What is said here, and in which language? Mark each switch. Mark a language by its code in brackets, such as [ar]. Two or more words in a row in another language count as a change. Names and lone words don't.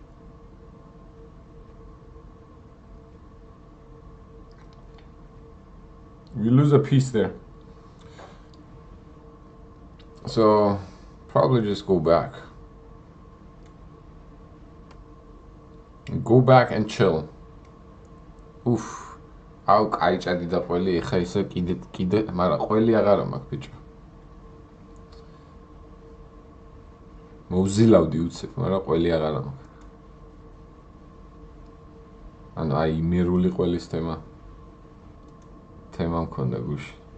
[en] We lose a piece there. So probably just go back. Go back and chill. Oof. [ka] აუ კაი ჭადი და ყველი ეხა ისე კიდე მაგრამ ყველი აღარა მაქვს ბიჭო. მოვზილავდი უცებ, მაგრამ ყველი აღარა მაქვს. ანუ აი იმერული ყველის თემა მქონდა გუში.